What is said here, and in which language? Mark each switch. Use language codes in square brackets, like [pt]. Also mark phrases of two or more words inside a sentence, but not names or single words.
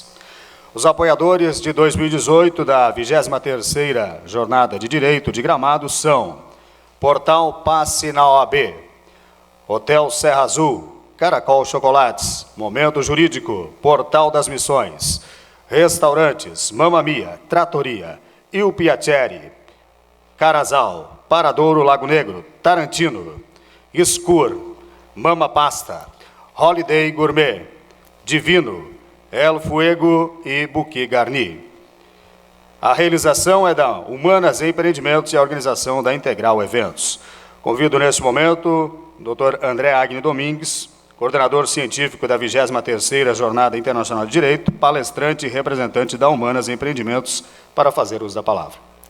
[pt] Os apoiadores de 2018 da 23ª Jornada de Direito de Gramado são Portal Passe na OAB, Hotel Serra Azul, Caracol Chocolates, Momento Jurídico, Portal das Missões, Restaurantes, Mamma Mia, Trattoria, Il Piacere, Carazal, Paradouro Lago Negro, Tarantino, Escur, Mama Pasta, Holiday Gourmet, Divino, El Fuego e Buquê Garni. A realização é da Humanas Empreendimentos e a organização da Integral Eventos. Convido neste momento o Dr. André Agni Domingues, coordenador científico da 23ª Jornada Internacional de Direito, palestrante e representante da Humanas Empreendimentos, para fazer uso da palavra.